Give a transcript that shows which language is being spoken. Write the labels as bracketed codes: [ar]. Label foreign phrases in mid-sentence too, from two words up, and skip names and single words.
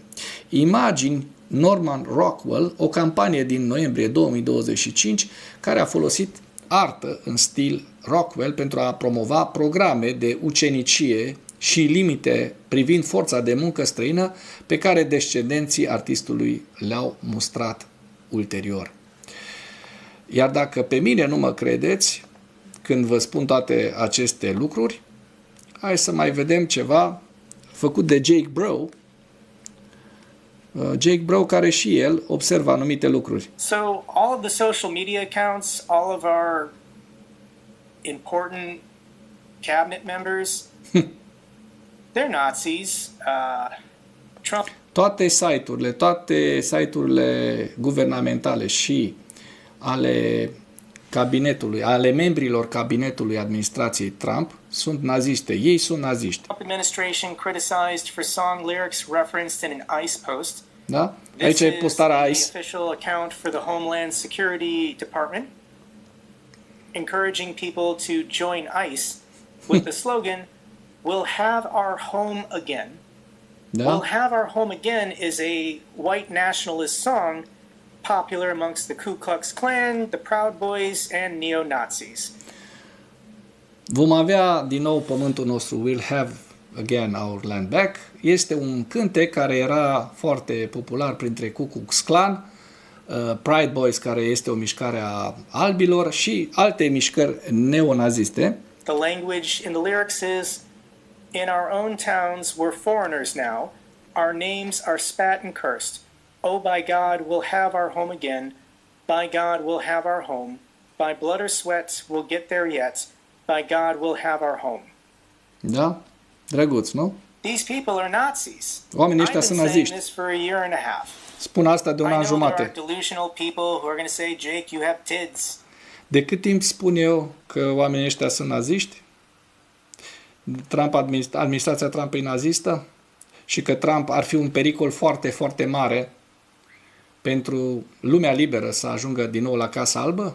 [ro] Imagini Norman Rockwell, o campanie din noiembrie 2025 care a folosit artă în stil Rockwell pentru a promova programe de ucenicie și limite privind forța de muncă străină pe care descendenții artistului le-au mustrat ulterior. Iar dacă pe mine nu mă credeți când vă spun toate aceste lucruri, hai să mai vedem ceva făcut de Jake Brow. Jake Brow, care și el observă anumite lucruri. [en] So all of the social media accounts, all of our important cabinet members, they're Nazis. [ro] Trump. Toate site-urile guvernamentale și ale cabinetului, ale membrilor cabinetului administrației Trump sunt naziste. Ei sunt naziști. [en] Trump administration criticized for song lyrics referenced in an ICE post. [ro] Da? Aici e postarea ICE. [en] The official account for the Homeland Security Department, encouraging people to join ICE with the slogan, "We'll have our home again." [ro] Da? [en] "We'll have our home again" is a white nationalist song popular amongst the Ku Klux Klan, the Proud Boys, and neo-Nazis. [ro] Vom avea din nou pământul nostru, [en] we'll have again our land back. [ro] Este un cântec care era foarte popular printre Ku Klux Klan, Pride Boys, care este o mișcare a albilor, și alte mișcări neonaziste. [en] The language in the lyrics is, "In our own towns we're foreigners now, our names are spat and cursed. Oh, by God, we'll have our home again. By God, we'll have our home. By blood or sweat, we'll get there yet. By God, we'll have our home." [ro] Da? Drăguț, nu? [en] These people are Nazis. [ro] Oamenii ăștia I've sunt [en] been saying [ro] naziști. [en] this for a year and a half. [ro] Spun asta de un I an [en] know there are [ro] jumate. [en] delusional people who are going to say, Jake, you have TIDs. [ro] De cât timp spun eu că oamenii ăștia sunt naziști? Administrația Trump e nazistă? Și că Trump ar fi un pericol foarte, foarte mare pentru lumea liberă să ajungă din nou la Casa Albă?